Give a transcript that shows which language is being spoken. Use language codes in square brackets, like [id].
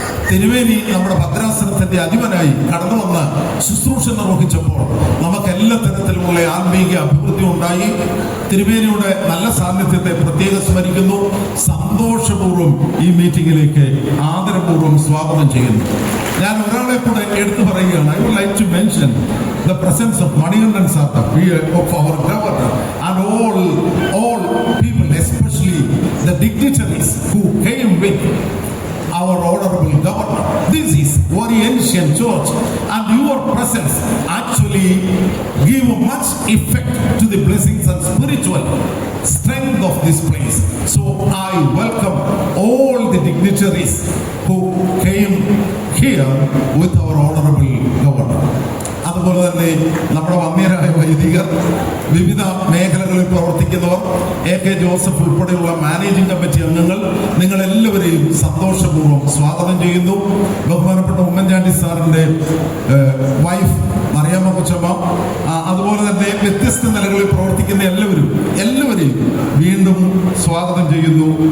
[ml] തിരുമേനി നമ്മുടെ ഭദ്രാസനത്തിന്റെ അധിപനായി കടന്നു വന്ന് ശുശ്രൂഷ നിർവഹിച്ചപ്പോൾ നമുക്ക് എല്ലാ തരത്തിലുമുള്ള ആത്മീയ അഭിവൃദ്ധി ഉണ്ടായി. തിരുമേനിയുടെ നല്ല സാന്നിധ്യത്തെ പ്രത്യേകം സ്മരിക്കുന്നു. സന്തോഷപൂർവ്വം ഈ മീറ്റിംഗിലേക്ക് ആദരപൂർവ്വം സ്വാഗതം ചെയ്യുന്നു. ഞാൻ ഒരാളെ കൂടെ എടുത്തു പറയുകയാണ്. [en] I would like to mention the presence of Manikandan sir, of our governor, and all people, especially the dignitaries who came with our honorable governor. This is very ancient church, and your presence actually give much effect to the blessings and spiritual strength of this place. So I welcome all the dignitaries who came here with our honorable governor. [ml] അതുപോലെ തന്നെ നമ്മുടെ വന്യരായ വൈദികർ, വിവിധ മേഖലകളിൽ പ്രവർത്തിക്കുന്നവർ, AK Joseph ഉൾപ്പെടെയുള്ള managing committee അംഗങ്ങൾ, നിങ്ങളെല്ലാവരെയും സന്തോഷപൂർവ്വം സ്വാഗതം ചെയ്യുന്നു. ബഹുമാനപ്പെട്ട ഉമ്മൻചാണ്ടി സാറിൻ്റെ വൈഫ് മറിയാമ്മ കൊച്ചമ്മ, അതുപോലെ തന്നെ വ്യത്യസ്ത നിലകളിൽ പ്രവർത്തിക്കുന്ന എല്ലാവരെയും വീണ്ടും സ്വാഗതം ചെയ്യുന്നു.